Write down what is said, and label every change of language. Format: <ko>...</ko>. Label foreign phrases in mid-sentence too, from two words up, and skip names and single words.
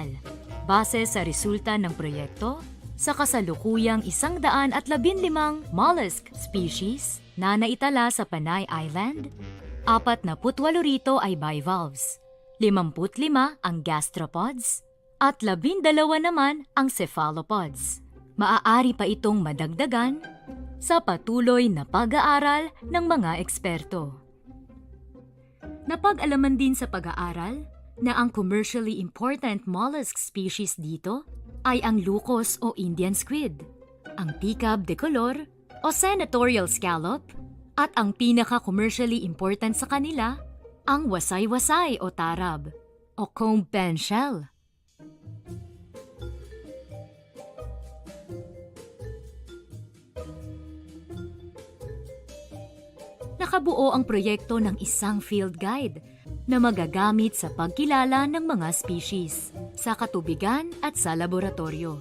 <tl>Base sa resulta ng proyekto, sa kasalukuyang 115</tl> <en>mollusk species</en> <tl>na naitala sa Panay Island, 48 rito ay bivalves, 55 ang gastropods, at 12 naman ang cephalopods. Maaari pa itong madagdagan sa patuloy na pag-aaral ng mga eksperto. Napag-alaman din sa pag-aaral na ang</tl> <en>commercially important mollusk species</en> <tl>dito ay ang lukos o</tl> <en>Indian squid,</en> <tl>ang picab de color o</tl> <en>senatorial scallop,</en> <tl>at ang pinaka-</tl> <en>commercially important</en> <tl>sa kanila, ang wasay-wasay o tarab o</tl> <en>comb pen shell.</en> <tl>Nakabuo ang proyekto ng isang</tl> <en>field guide</en> <tl>na magagamit sa pagkilala ng mga species sa katubigan at sa laboratorio.</tl>